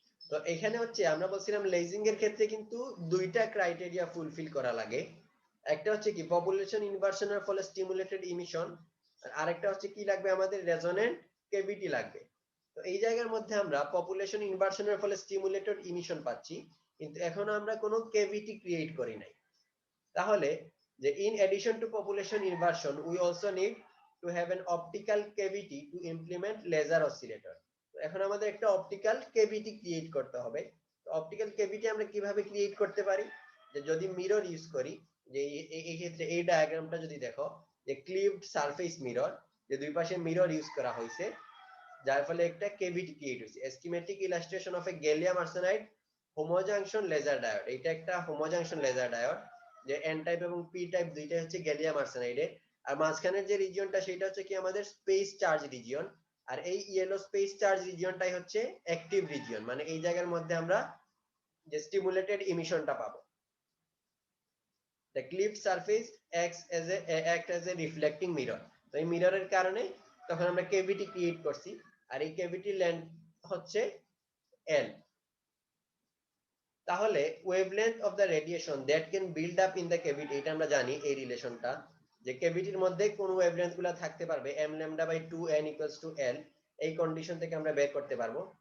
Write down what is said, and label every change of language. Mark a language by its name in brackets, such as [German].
[Bangla] তো এখানে হচ্ছে আমরা বলছিলাম লেজিং এর ক্ষেত্রে কিন্তু দুইটা ক্রাইটেরিয়া ফুলফিল করা লাগে। একটা হচ্ছে কি পপুলেশন ইনভার্সনের ফলে স্টিমুলেটেড ইমিশন, আর আরেকটা হচ্ছে কি লাগবে, আমাদের রেজোনেন্ট কেভিটি লাগবে। তো এই জায়গার মধ্যে আমরা পপুলেশন ইনভার্সনের ফলে স্টিমুলেটেড ইমিশন পাচ্ছি, কিন্তু এখনো আমরা কোনো কেভিটি ক্রিয়েট করি নাই। তাহলে যে [English] in addition to population inversion we also need to have an optical cavity to implement laser oscillator. [Bangla] তো এখন আমাদের একটা অপটিক্যাল কেভিটি ক্রিয়েট করতে হবে। তো অপটিক্যাল কেভিটি আমরা কিভাবে ক্রিয়েট করতে পারি, যে যদি মিরর ইউজ করি, যে এই ক্ষেত্রে এই ডায়াগ্রামটা যদি দেখো, যে ক্লিভড সারফেস মিরর, যে দুই পাশে মিরর ইউজ করা হয়েছে, যার ফলে একটা কেভিটি ক্রিয়েট হয়েছে। [English] schematic illustration of a gallium arsenide homojunction laser diode, [Bangla] এটা একটা হোমোজাংশন লেজার ডায়োড, যে এন টাইপ এবং পি টাইপ দুইটাই হচ্ছে গ্যালিয়াম আর্সেনাইডে। আর মাঝখানের যে রিজিয়নটা সেটা হচ্ছে কি আমাদের স্পেস চার্জ রিজিয়ন, আর এই ইয়েলো স্পেস চার্জ রিজিয়নটাই হচ্ছে অ্যাক্টিভ রিজিয়ন, মানে এই জায়গার মধ্যে আমরা যে স্টিমুলেটেড ইমিশনটা পাবো। [English] The cleaved surface act as a reflecting mirror. [Bangla] তো এই মিররের কারণে তখন আমরা কেভিটি ক্রিয়েট করছি, আর এই কেভিটি লেন্থ হচ্ছে L। তাহলে [English] wavelength of the radiation that can build up in the cavity, [Bangla] এটা আমরা জানি এই রিলেশনটা, যে ক্যাভিটির মধ্যে কোন ওয়েভলেন্থ গুলো থাকতে পারবে m lambda by 2n equals to L, এই কন্ডিশন থেকে আমরা বের করতে পারবো।